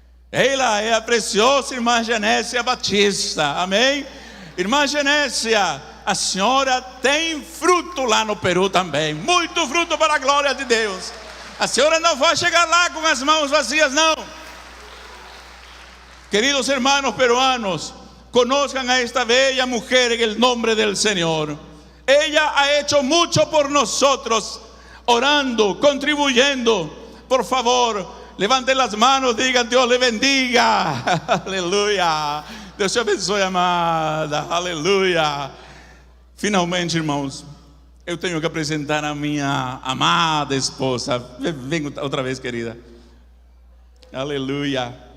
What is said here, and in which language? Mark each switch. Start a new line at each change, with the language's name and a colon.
Portuguese: Ela é a preciosa irmã Genésia Batista, amém? Irmã Genésia, a senhora tem fruto lá no Peru também, muito fruto para a glória de Deus. A senhora não vai chegar lá com as mãos vazias, não.
Spanish: Queridos hermanos peruanos, conozcan a esta bella mujer en el nombre del Señor. Ella ha hecho mucho por nosotros, orando, contribuyendo. Por favor, levanten las manos, digan: Dios le bendiga.
Portuguese: Aleluya. Deus te abençoe, amada. Aleluia. Finalmente, irmãos, eu tenho que apresentar a minha amada esposa. Vem outra vez, querida. Aleluia.